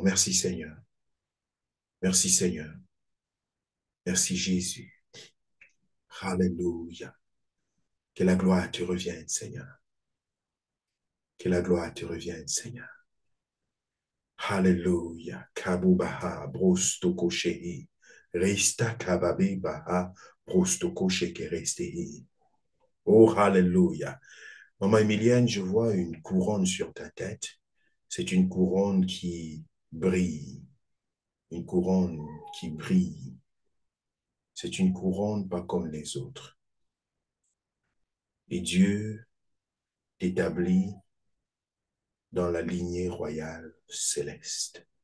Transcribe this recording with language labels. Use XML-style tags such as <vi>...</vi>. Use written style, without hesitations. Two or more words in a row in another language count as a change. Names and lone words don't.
<fr>Merci Seigneur. Merci Seigneur. Merci Jésus. Alléluia. Que la gloire te revienne, Seigneur. Que la gloire te revienne, Seigneur. Alléluia. Kabubaha brostoko shehi. Resta kababi baha brostoko sheke restehi. Oh, alléluia. Maman Emilienne, je vois une couronne sur ta tête. C'est une couronne qui brille. Une couronne qui brille. C'est une couronne pas comme les autres. Et Dieu t'établit dans la lignée royale céleste.</fr>